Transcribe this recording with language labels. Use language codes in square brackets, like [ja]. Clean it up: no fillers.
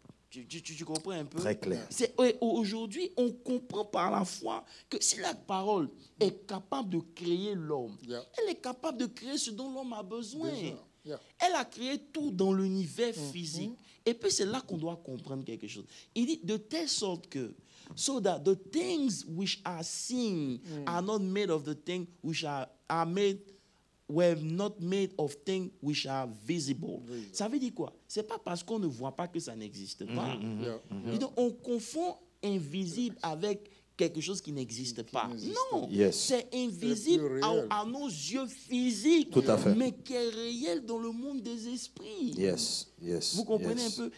[fr] Tu comprends un peu? Très clair. Aujourd'hui, on comprend par la foi que si la parole est capable de créer l'homme, elle est capable de créer ce dont l'homme a besoin. Elle a créé tout dans l'univers physique. Et puis c'est là qu'on doit comprendre quelque chose. Il dit de telle sorte que, [en] so that the things which are seen are not made of the things which are made, were not made of things which are visible. [fr] Ça veut dire quoi? C'est pas parce qu'on ne voit pas que ça n'existe pas. Et donc on confond invisible avec quelque chose qui n'existe pas. Non, c'est invisible à nos yeux physiques, mais qui est réel dans le monde des esprits. Vous comprenez un peu?